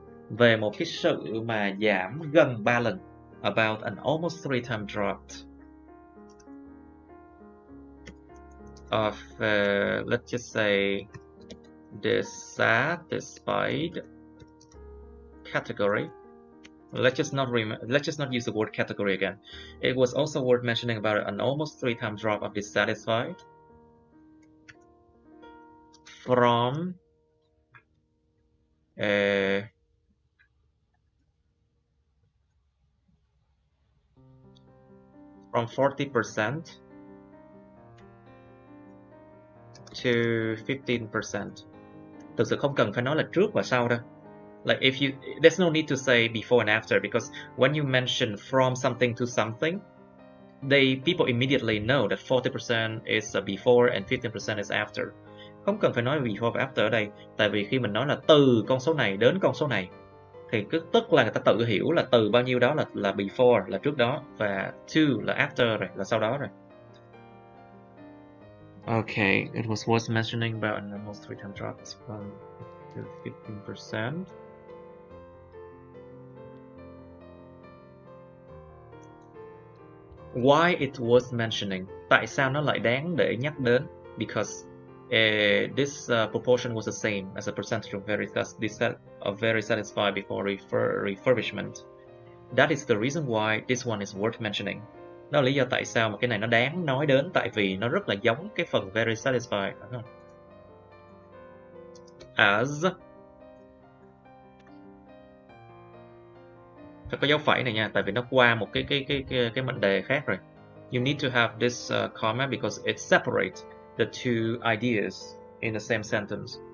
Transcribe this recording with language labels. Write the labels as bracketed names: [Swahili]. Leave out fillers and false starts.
[Vietnamese] Về một cái sự mà giảm gần 3 lần. [English] About an almost 3 times dropped of let's just say dissatisfied category. Let's just not use the word category again. It was also worth mentioning about an almost 3 times drop of dissatisfied from from 40% to 15%. [Vietnamese] Thực sự không cần phải nói là trước và sau đâu. [English] Like if you, there's no need to say before and after, because when you mention from something to something, people immediately know that 40% is before and 15% is after. [Vietnamese] Không cần phải nói before và after ở đây, tại vì khi mình nói là từ con số này đến con số này, thì tức là người ta tự hiểu là từ bao nhiêu đó là before, là trước đó, và to là after rồi, là sau đó rồi. [English] Okay, it was worth mentioning about an almost 3 times drop from to 15%. Why it worth mentioning? [Vietnamese] Tại sao nó lại đáng để nhắc đến? [English] Because this proportion was the same as a percentage of very satisfied before refurbishment. That is the reason why this one is worth mentioning. [Vietnamese] Đó là lý do tại sao mà cái này nó đáng nói đến, tại vì nó rất là giống cái phần [English] very satisfied, [Vietnamese] đúng không? [English] as. [Vietnamese] Phải có dấu phẩy này nha, tại vì nó qua một cái mệnh đề khác rồi. [English] You need to have this comma because it separates the two ideas in the same sentence.